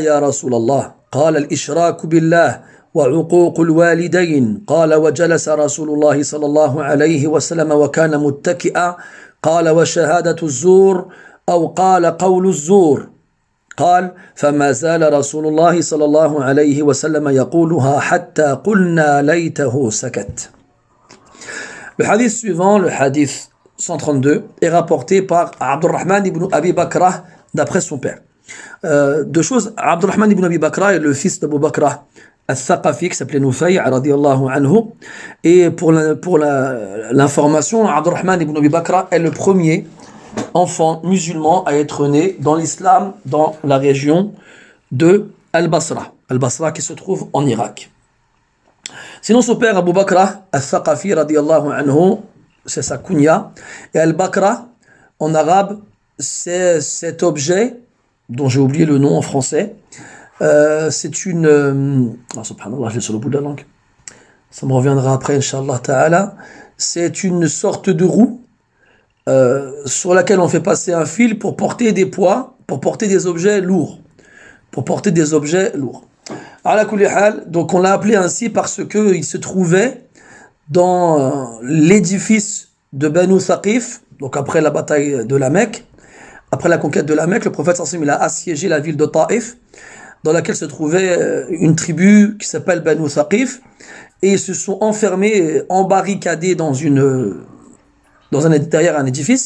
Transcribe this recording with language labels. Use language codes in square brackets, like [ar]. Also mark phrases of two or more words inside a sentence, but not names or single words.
[ar] يا رسول الله قال الإشراك بالله وعقوق الوالدين قال وجلس رسول الله صلى الله عليه وسلم وكان متكئا قال وشهادة الزور أو قال قول الزور قال فما زال رسول الله صلى الله عليه وسلم يقولها حتى قلنا ليته سكت. [fr] Le hadith suivant, le hadith 132, est rapporté par Abdurrahman ibn Abi Bakrah d'après son père. Deux choses. Abdurrahman ibn Abi Bakra est le fils d'Abu Bakra al-Thaqafi qui s'appelait Nufay' [ar] رضي الله عنه. [fr] Et pour l'information, Abdurrahman ibn Abi Bakra est le premier enfant musulman à être né dans l'islam dans la région de Al-Basra. Al-Basra qui se trouve en Irak. Sinon son père Abu Bakra al-Thaqafi [ar] رضي الله عنه, [fr] c'est sa kunya. Et Al-Bakra en arabe c'est cet objet dont j'ai oublié le nom en français. C'est une... subhanallah, je l'ai sur le bout de la langue. Ça me reviendra après, [ar] إن شاء الله تعالى. [fr] C'est une sorte de roue sur laquelle on fait passer un fil pour porter des poids, pour porter des objets lourds. Pour porter des objets lourds. [ar] على كل حال, [fr] donc on l'a appelé ainsi parce qu'il se trouvait dans l'édifice de Banu Thaqif, donc après la bataille de la Mecque. Après la conquête de la Mecque, le prophète [ar] صلى الله عليه وسلم, [fr] il a assiégé la ville de Taïf, dans laquelle se trouvait une tribu qui s'appelle Banu Thaqif, et ils se sont enfermés, embarricadés derrière un édifice.